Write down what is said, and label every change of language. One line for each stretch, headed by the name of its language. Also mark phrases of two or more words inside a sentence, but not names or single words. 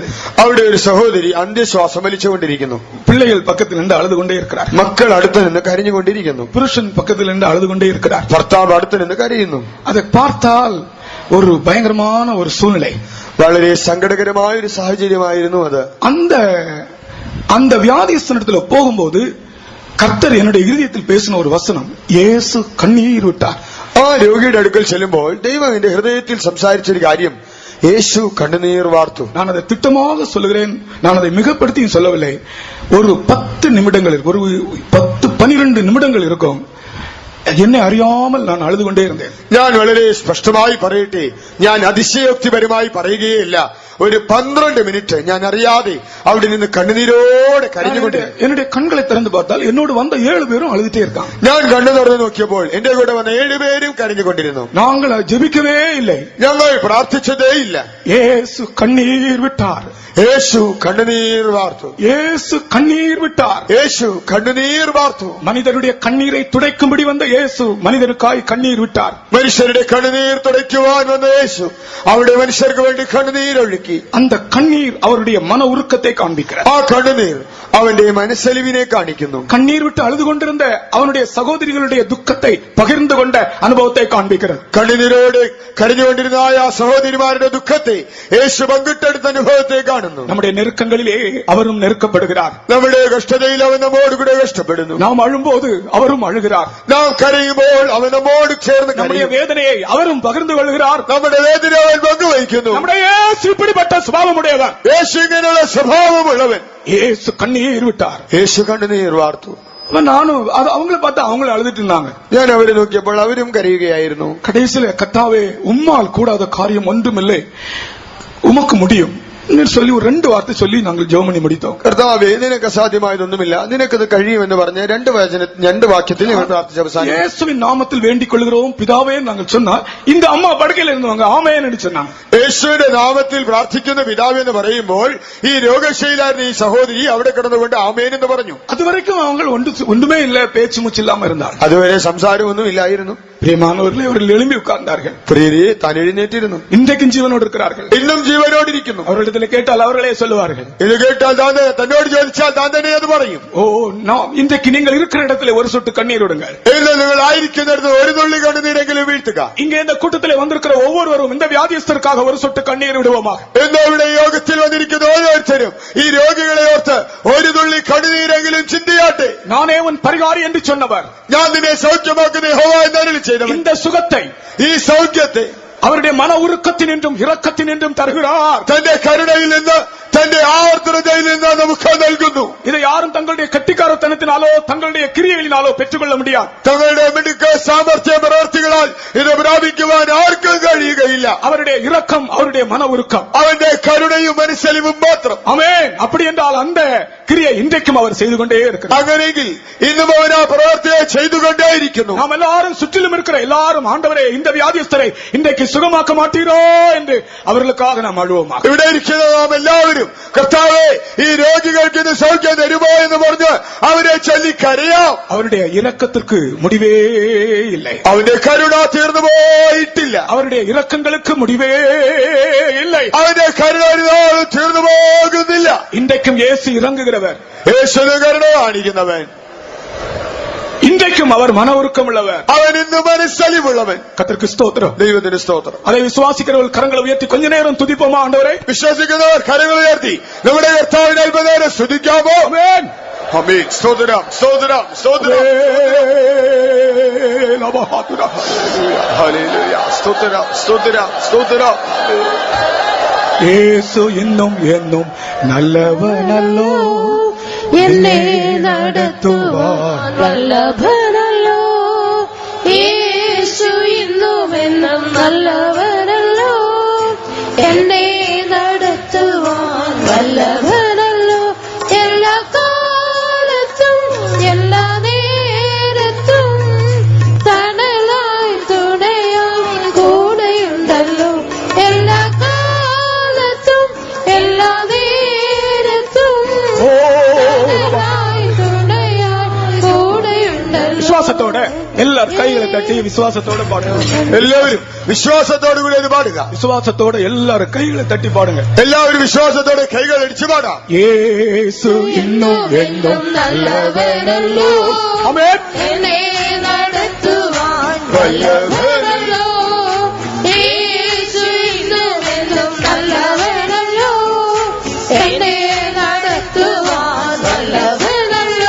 Malayalam: അവിടെ ഒരു സഹോദരി അന്ത്യശ്വാസം വലിച്ചുകൊണ്ടിരിക്കുന്നു.
Tamil: பிள்ளைகள் பக்கத்தில் நின்று அழுது கொண்டே இருக்கிறார்.
Malayalam: മക്കൾ അടുത്ത് നിന്ന് കരഞ്ഞുകൊണ്ടിരിക്കുന്നു.
Tamil: புருஷன் பக்கத்தில் நின்று அழுது கொண்டே இருக்கிறார்.
Malayalam: ഭർത്താവ് അടുത്ത് നിന്ന് കരയുന്നു.
Tamil: அதை பார்த்தால் ஒரு பயங்கரமான ஒரு சூழ்நிலை,
Malayalam: വളരെ സങ്കടകരമായ ഒരു സാഹചര്യമായിരുന്നു അത്.
Tamil: அந்த வியாதிஸ்தனிடத்துல போகும்போது கர்த்தர் என்னுடைய இருதயத்தில் பேசின ஒரு வசனம், இயேசு கண்ணீர் விட்டார்.
Malayalam: ആ രോഗിയുടെ അടുക്കൽ ചെല്ലുമ്പോൾ ദൈവം എന്റെ ഹൃദയത്തിൽ സംസാരിച്ചൊരു കാര്യം, യേശു കണ്ണുനീർ വാർത്തു.
Tamil: நான் அதை திட்டமாக சொல்லுகிறேன், நான் அதை மிகப்படுத்தியும் சொல்லவில்லை. ஒரு 10 நிமிடங்கள், ஒரு 10-12 நிமிடங்கள் இருக்கும், என்னை அறியாமல் நான் அழுது கொண்டே இருந்தேன்.
Malayalam: ഞാൻ വളരെ സ്പഷ്ടമായി പറയട്ടെ, ഞാൻ അതിശയോക്തിപരമായി പറയുകയില്ല. ഒരു 12 മിനിറ്റ് ഞാൻ അറിയാതെ അവിടെ നിന്ന് കണ്ണുനീരോടെ കരഞ്ഞുകൊണ്ട്
Tamil: என்னுடைய கண்களை திறந்து பார்த்தால் என்னோடு வந்த 7 பேரும் அழுதுட்டே இருக்காங்க.
Malayalam: ഞാൻ കണ്ണു തുറന്നു നോക്കിയപ്പോൾ എന്റെ കൂടെ വന്ന 7 പേരും കരഞ്ഞുകൊണ്ടിരുന്നു.
Tamil: நாங்கள் ஜெபிக்கவே இல்லை,
Malayalam: ഞങ്ങൾ പ്രാർത്ഥിച്ചതേ ഇല്ല.
Tamil: இயேசு கண்ணீர் விட்டார்.
Malayalam: യേശു കണ്ണുനീർ വാർത്തു.
Tamil: இயேசு கண்ணீர் விட்டார்.
Malayalam: യേശു കണ്ണുനീർ വാർത്തു.
Tamil: மனிதருடைய கண்ணீரை துடைக்கும்படி வந்த இயேசு மனிதனுக்காய் கண்ணீர் விட்டார்.
Malayalam: മനുഷ്യരുടെ കണ്ണുനീർ തുടയ്ക്കുവാൻ വന്ന യേശു അവിടെ മനുഷ്യർക്ക് വേണ്ടി കണ്ണുനീരൊഴുക്കി.
Tamil: அந்த கண்ணீர் அவருடைய மன உருக்கத்தை காண்பிக்கிறார்.
Malayalam: ആ കണ്ണുനീർ അവന്റെ മനസ്സലിവിനെ കാണിക്കുന്നു.
Tamil: கண்ணீர் விட்டு அழுது கொண்டிருந்த அவனுடைய சகோதரிகளுடைய துக்கத்தை பகிர்ந்து கொண்ட அனுபவத்தை காண்பிக்கிறது.
Malayalam: കണ്ണുനീരോട് കരഞ്ഞുകൊണ്ടിരുന്ന ആ സഹോദരിമാരുടെ ദുഃഖത്തെ യേശു പങ്കിട്ടെടുത്ത അനുഭവത്തെ കാണുന്നു.
Tamil: நம்முடைய நெருக்கங்களிலே அவரும் நெருக்கப்படுகிறார்.
Malayalam: നമ്മുടെ കഷ്ടതയിൽ അവൻ നമ്മോട് കൂടെ കഷ്ടപ്പെടുന്നു.
Tamil: நாம் அழும்போது அவரும் அழுகிறார்.
Malayalam: നാം കരയുമ്പോൾ അവൻ നമ്മോട് ചേർന്ന്
Tamil: நம்முடைய
Malayalam: കരയും.
Tamil: வேதனையை அவரும் பகிர்ந்து கொள்கிறார்.
Malayalam: നമ്മുടെ വേദന അവൻ പങ്കുവയ്ക്കുന്നു.
Tamil: நம்முடைய இயேசு இப்படிப்பட்ட சுபாவமுடையவர்.
Malayalam: യേശു ഇങ്ങനെയുള്ള സ്വഭാവമുള്ളവൻ.
Tamil: இயேசு கண்ணீர் விட்டார்.
Malayalam: യേശു കണ്ണുനീർ വാർത്തു.
Tamil: நானும் அவங்கள பார்த்து அவங்களும் அழுதுட்டு இருந்தாங்க.
Malayalam: ഞാൻ അവരെ നോക്കിയപ്പോൾ അവരും കരയുകയായിരുന്നു.
Tamil: கடைசியில கர்த்தாவே உம்மால் கூடாத காரியம் ஒன்றுமில்லை, உமக்கு முடியும் சொல்லி ஒரு 2 வார்த்தை சொல்லி நாங்கள் ஜெபம் பண்ணி முடித்தோம்.
Malayalam: കർത്താവേ നിനക്ക് അസാധ്യമായതൊന്നുമില്ല, നിനക്കത് കഴിയുമെന്ന് പറഞ്ഞ് 2 വാക്യത്തിൽ ഞങ്ങൾ പ്രാർത്ഥിച്ച അവസാനം
Tamil: இயேசுவின் நாமத்தில் வேண்டிக் கொள்கிறோம் பிதாவே நாங்கள் சொன்னால் இந்த அம்மா படுக்கையில் இருந்தவங்க ஆமென்னு சொன்னாங்க.
Malayalam: യേശുവിന്റെ നാമത്തിൽ പ്രാർത്ഥിക്കുന്ന പിതാവ് എന്ന് പറയുമ്പോൾ ഈ രോഗശൈലായിരുന്ന ഈ സഹോദരി അവിടെ കിടന്നുകൊണ്ട് ആമേൻ എന്ന് പറഞ്ഞു.
Tamil: அதுவரைக்கும் அவங்க ஒன்றுமே இல்ல, பேச்சு மூச்சு இல்லாம இருந்தாங்க.
Malayalam: അതുവരെ സംസാരമൊന്നും ഇല്ലായിരുന്നു.
Tamil: பிரியமானவர்களே, அவர்கள் எழும்பி உட்கார்ந்தார்கள்.
Malayalam: പ്രിയരെ താൻ എഴുന്നേറ്റിരുന്നു.
Tamil: இன்றைக்கும் ஜீவனோடு இருக்கிறார்கள்.
Malayalam: ഇന്നും ജീവനോടിരിക്കുന്നു.
Tamil: அவர்களிடத்தில் கேட்டால் அவர்களே சொல்லுவார்கள்.
Malayalam: ഇത് കേട്ടാൽ തന്നോട് ചോദിച്ചാൽ താൻ തന്നെ അത് പറയും.
Tamil: ஓ இன்றைக்கு நீங்கள் இருக்கிற இடத்துல ஒரு சொட்டு கண்ணீர் விடுங்கள்.
Malayalam: ഇന്ന് നിങ്ങൾ ആയിരിക്കുന്നിടത്ത് ഒരു തുള്ളി കണ്ണുനീരെങ്കിലും വീഴ്ത്തുക.
Tamil: இங்க இந்த கூட்டத்திலே வந்திருக்கிற ஒவ்வொருவரும் இந்த வியாதியஸ்தருக்காக ஒரு சொட்டு கண்ணீர் விடுவோமாக.
Malayalam: ഇന്ന് ഇവിടെ യോഗത്തിൽ വന്നിരിക്കുന്ന ഓരോരുത്തരും ഈ രോഗികളെ ഓർത്ത് ഒരു തുള്ളി കണ്ണുനീരെങ്കിലും ചിന്തിയാട്ടെ.
Tamil: நானே உன் பரிகாரி என்று சொன்னவர்,
Malayalam: ഞാൻ നിന്നെ സൗഖ്യമാക്കുന്ന യഹോവ എന്ന് അരുളി ചെയ്തവൻ
Tamil: இந்த சுகத்தை,
Malayalam: ഈ സൗഖ്യത്തെ
Tamil: அவருடைய மன உருக்கத்தினின்றும் இரக்கத்தினின்றும் தருகிறார்.
Malayalam: തന്റെ കരുണയിൽ നിന്ന് തന്റെ ആവർത്തനതയിൽ നിന്ന് നമുക്ക് നൽകുന്നു.
Tamil: இதை யாரும் தங்களுடைய கெட்டிக்காரத்தனத்தினாலோ தங்களுடைய கிரியைகளினாலோ பெற்றுக்கொள்ள முடியாது.
Malayalam: തങ്ങളുടെ മിടുക്ക് സാമർത്ഥ്യ പ്രവർത്തികളാൽ ഇത് പ്രാപിക്കുവാൻ ആർക്കും കഴിയുകയില്ല.
Tamil: அவருடைய இரக்கம், அவருடைய மன உருக்கம்,
Malayalam: അവന്റെ കരുണയും മനസ്സലിവും മാത്രം.
Tamil: ஆமென். அப்படி என்றால் அந்த கிரியை இன்றைக்கும் அவர் செய்து கொண்டே இருக்கிறார்.
Malayalam: അങ്ങനെയെങ്കിൽ ഇന്നും അവൻ ആ പ്രവർത്തിയെ ചെയ്തുകൊണ്ടേയിരിക്കുന്നു.
Tamil: நாம் எல்லாரும் சுற்றிலும் இருக்கிற எல்லாரும், ஆண்டவரே இந்த வியாதியஸ்தரை இன்றைக்கு சுகமாக்க மாட்டீரோ என்று அவர்களுக்காக நாம் அழுவோமாக.
Malayalam: ഇവിടെ ഇരിക്കുന്ന നാം എല്ലാവരും കർത്താവേ ഈ രോഗികൾക്ക് ഇത് സൗഖ്യം തരുമോ എന്ന് പറഞ്ഞ് അവരെ ചൊല്ലി കരയാം.
Tamil: அவருடைய இரக்கத்திற்கு முடிவே இல்லை.
Malayalam: അവന്റെ കരുണ തീർന്നു പോയിട്ടില്ല.
Tamil: அவருடைய இரக்கங்களுக்கு முடிவே இல்லை.
Malayalam: അവന്റെ കരുണ തീർന്നു പോകുന്നില്ല.
Tamil: இன்றைக்கும் இயேசு இறங்குகிறவர்.
Malayalam: യേശുവിന് കരുണ കാണിക്കുന്നവൻ.
Tamil: இன்றைக்கும் அவர் மன உருக்கம் உள்ளவர்.
Malayalam: അവൻ ഇന്ന് മനസ്സലിവുള്ളവൻ.
Tamil: கர்த்தருக்கு ஸ்தோத்திரம்.
Malayalam: ദൈവത്തിന് സ്തോത്രം.
Tamil: அதை விசுவாசிக்கிறவர்கள் கரங்களை உயர்த்தி கொஞ்ச நேரம் துதிப்போமா ஆண்டவரே?
Malayalam: വിശ്വസിക്കുന്നവർ കരങ്ങൾ ഉയർത്തി നമ്മുടെ കർത്താവിനെ അല്പനേരം സ്തുതിക്കാമോ?
Tamil: ஆமென்.
Malayalam: ആമേൻ. സ്തോത്രം, സ്തോത്രം, സ്തോത്രം. ഹല്ലേലൂയ. സ്തോത്രം, സ്തോത്രം, സ്തോത്രം. യേശു ഇന്നും എന്നും നല്ലവനല്ലോ, എന്നെ നടത്തുവാൻ വല്ലഭനല്ലോ. യേശു ഇന്നും എന്നും നല്ലവനല്ലോ. എന്നെ നടത്തുവാൻ വല്ലഭനല്ലോ. എല്ലാ കാലത്തും എല്ലാ നേരത്തും തണലായി തുണയായി കൂടെയുണ്ടല്ലോ. എല്ലാ കാലത്തും എല്ലാ നേരത്തും
Tamil: விசுவாசத்தோட எல்லாரும் கைகளை தட்டி விசுவாசத்தோட பாடுங்க.
Malayalam: എല്ലാവരും വിശ്വാസത്തോടു കൂടി ഇത് പാടുക.
Tamil: விசுவாசத்தோட எல்லாரும் கைகளை தட்டி பாடுங்க.
Malayalam: എല്ലാവരും വിശ്വാസത്തോടെ കൈകൾ അടിച്ചു പാടാം. യേശു ഇന്നും എന്നും നല്ലവനല്ലോ.
Tamil: ஆமென்.
Malayalam: എന്നെ നടത്തുവാൻ വല്ലഭനല്ലോ. യേശു ഇന്നും എന്നും നല്ലവനല്ലോ. എന്നെ നടത്തുവാൻ വല്ലഭനല്ലോ.